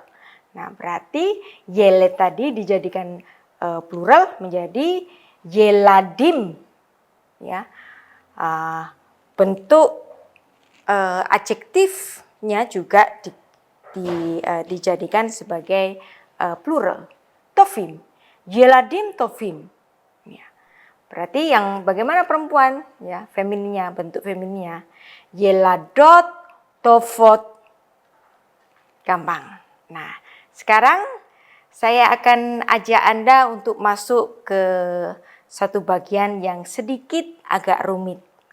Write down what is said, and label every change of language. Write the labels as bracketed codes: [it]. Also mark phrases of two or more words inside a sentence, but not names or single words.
[id] Nah, berarti yelet tadi dijadikan plural menjadi yeladim, ya. Bentuk adjektifnya juga dijadikan sebagai plural. [he] טובים, ילדים טובים. [id] Ya. Berarti yang bagaimana perempuan, ya, femininnya, bentuk femininnya. [he] ילדות טובות. Gampang. [id] Nah, sekarang saya akan ajak Anda untuk masuk ke satu bagian yang sedikit agak rumit.